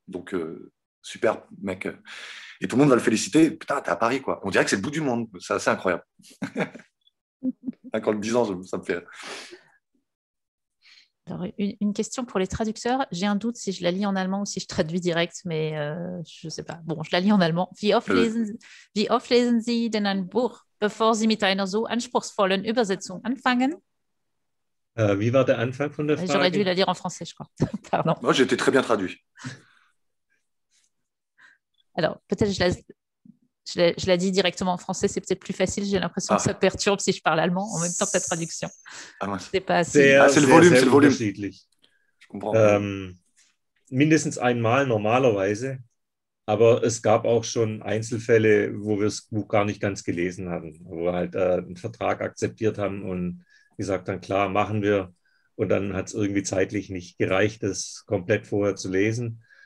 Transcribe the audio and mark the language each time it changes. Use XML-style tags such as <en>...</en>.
<fr>Donc super, mec. Et tout le monde va le féliciter. Putain, t'es à Paris, quoi. On dirait que c'est le bout du monde. C'est assez incroyable. Quand le 10 ans, ça me fait. Alors, une question pour les traducteurs. J'ai un doute si je la lis en allemand ou si je traduis direct, mais je ne sais pas. Bon, je la lis en allemand.</fr> <de>Wie oft lesen Sie denn ein Buch, bevor Sie mit einer so anspruchsvollen Übersetzung anfangen? Wie war der Anfang von der Frage?</de> <fr>J'aurais dû la lire en français, je crois. Pardon. Moi, j'ai été très bien traduit. Alors, peut-être je la dis directement en français, c'est peut-être plus facile. J'ai l'impression que ça perturbe si je parle allemand en même temps que la traduction. C'est pas assez. C'est le volume, c'est le volume. Je comprends.</fr> <de>Mindestens einmal normalerweise, aber es gab auch schon Einzelfälle, wo wir das Buch gar nicht ganz gelesen hatten, wo wir halt einen Vertrag akzeptiert haben und gesagt haben, klar, machen wir. Und dann hat es irgendwie zeitlich nicht gereicht, das komplett vorher zu lesen.</de>